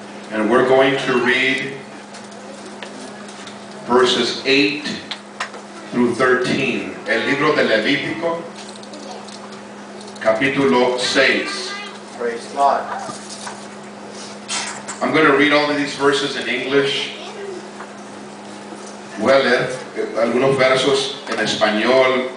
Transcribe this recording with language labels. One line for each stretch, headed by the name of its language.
English: And we're going to read verses 8 through 13.
Spanish: El libro de Levítico, capítulo 6.
English: Praise God. I'm going to read all of these verses in English.
Spanish: Voy a leer algunos versos en español.